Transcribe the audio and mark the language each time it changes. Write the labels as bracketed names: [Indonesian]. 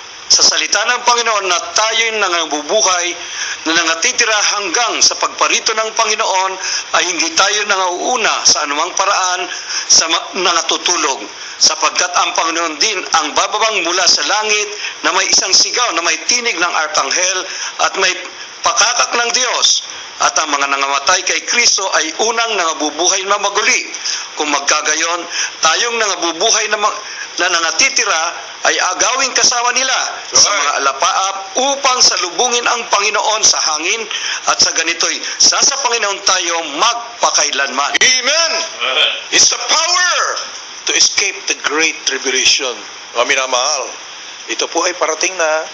[Filipino] sa salita ng Panginoon na tayo'y nangabubuhay na nangatitira hanggang sa pagparito ng Panginoon ay hindi tayo nangauuna sa anumang paraan sa nangatutulog, sapagkat ang Panginoon din ang bababang mula sa langit na may isang sigaw na may tinig ng arkanghel at may pakakak ng Diyos, at ang mga nangamatay kay Kristo ay unang nangabubuhay na maguli. Kung magkagayon, tayong nangabubuhay na nangatitira ay agawing kasama nila sa mga alapaap upang salubungin ang Panginoon sa hangin, at sa ganito'y sa Panginoon tayo magpakailanman. Amen! [English] It's the power to escape the great tribulation. [Filipino] Mga minamahal, ito po ay parating na.